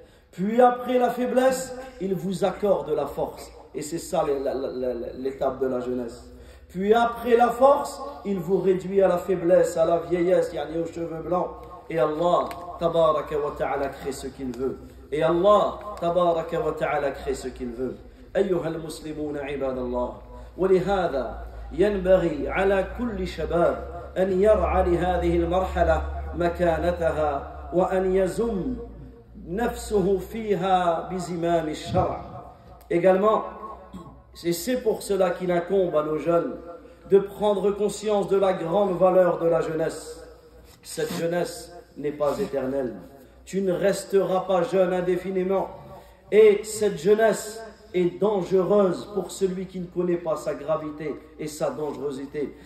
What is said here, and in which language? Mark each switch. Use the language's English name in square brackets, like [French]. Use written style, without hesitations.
[French] Puis après la faiblesse, il vous accorde la force. Et c'est ça l'étape de la jeunesse. Puis après la force, il vous réduit à la faiblesse, à la vieillesse, yani aux cheveux blancs. Et Allah, [Arabic] tabaraka wa ta'ala, [French] crée ce qu'il veut. Et Allah, tabaraka wa ta'ala, crée ce qu'il veut. [Arabic] أيها المسلمون عباد الله ولهذا ينبغي على كل شباب أن يرعى لهذه المرحلة مكانتها وأن يزم نفسه فيها بزمام الشرع. [French] Également, c'est pour cela qu'il incombe à nos jeunes de prendre conscience de la grande valeur de la jeunesse. Cette jeunesse n'est pas éternelle. Tu ne resteras pas jeune indéfiniment. Et cette jeunesse est dangereuse pour celui qui ne connaît pas sa gravité et sa dangerosité.